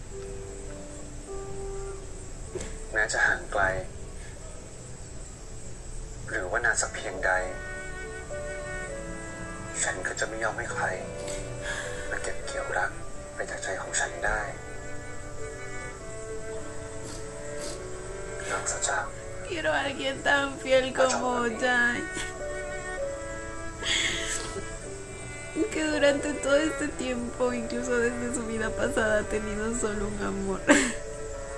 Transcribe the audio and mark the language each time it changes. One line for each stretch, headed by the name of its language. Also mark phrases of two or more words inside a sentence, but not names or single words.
Thai: แม้จะห่างไกลหรือว่านานสักเพียงใดฉันก็จะไม่ยอมให้ใครมาเก็บเกี่ยวรักไปจากใจของฉันได้นอกจาก
Spanish: Quiero a alguien tan fiel como Jai. Que durante todo este tiempo, incluso desde su vida pasada, ha tenido solo un amor.